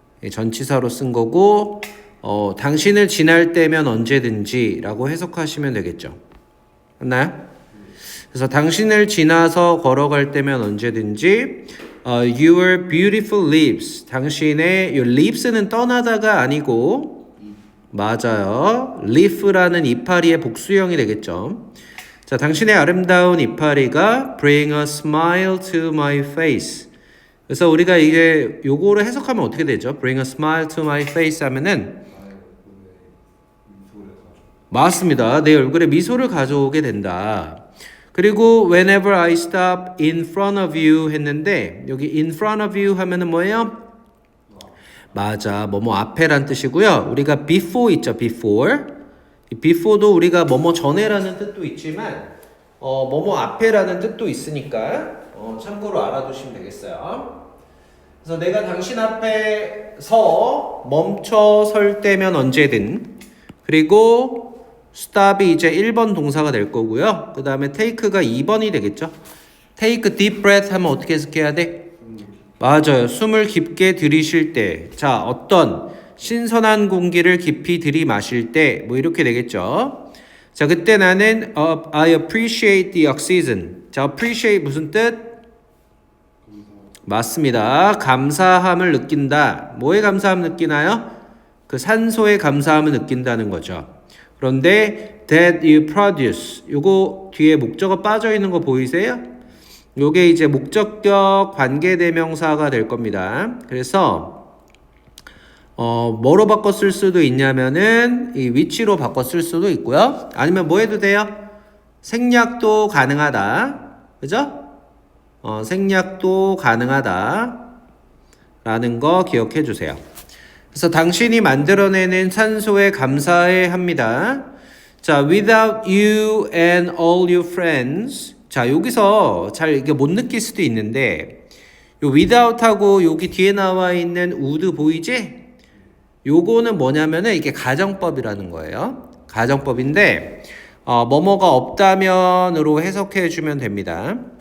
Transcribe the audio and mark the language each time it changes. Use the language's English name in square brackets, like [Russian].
[Korean] 전치사로 쓴 거고 당신을 지날 때면 언제든지 라고 해석하시면 되겠죠. 맞나요? 그래서 당신을 지나서 걸어갈 때면 언제든지 [English] your beautiful leaves, [Korean] 당신의 이 leaves는 떠나다가 아니고 맞아요. leaf라는 이파리의 복수형이 되겠죠. 자, 당신의 아름다운 이파리가 [English] bring a smile to my face. [Korean] 그래서 우리가 이게 요거를 해석하면 어떻게 되죠? [English] Bring a smile to my face 하면은 맞습니다. [Korean] 내 얼굴에 미소를 가져오게 된다. 그리고 [English] whenever I stop in front of you [Korean] 했는데 여기 in front of you 하면은 뭐예요? 맞아. 뭐뭐 앞에란 뜻이고요. 우리가 before 있죠. before도 우리가 뭐뭐 전에라는 뜻도 있지만 뭐뭐 앞에라는 뜻도 있으니까 참고로 알아두시면 되겠어요. 그래서 내가 당신 앞에 멈춰 설 때면 언제든, 그리고 stop이 이제 1번 동사가 될 거고요. 그 다음에 take가 2번이 되겠죠. [English] take deep breath [Korean] 하면 어떻게 해석해야 돼? 맞아요. 숨을 깊게 들이쉴 때, 자, 어떤 신선한 공기를 깊이 들이마실 때, 뭐 이렇게 되겠죠. 자, 그때 나는 [English] I appreciate the oxygen. [Korean] 자, appreciate 무슨 뜻? 맞습니다. 감사함을 느낀다. 뭐에 감사함을 느끼나요? 그 산소에 감사함을 느낀다는 거죠. 그런데 [English] that you produce, [Korean] 요거 뒤에 목적어 빠져 있는 거 보이세요? 요게 이제 목적격 관계대명사가 될 겁니다. 그래서 뭐로 바꿔 쓸 수도 있냐면은 이 위치로 바꿔 쓸 수도 있고요. 아니면 뭐 해도 돼요? 생략도 가능하다. 그죠? 생략도 가능하다 라는 거 기억해 주세요. 그래서 당신이 만들어내는 산소에 감사해 합니다. [English] 자, without you and all your friends. [Korean] 자, 여기서 잘 이게 못 느낄 수도 있는데 요 without하고 여기 뒤에 나와 있는 would 보이지? 요거는 뭐냐면은 이게 가정법이라는 거예요. 가정법인데 뭐뭐가 없다면으로 해석해 주면 됩니다.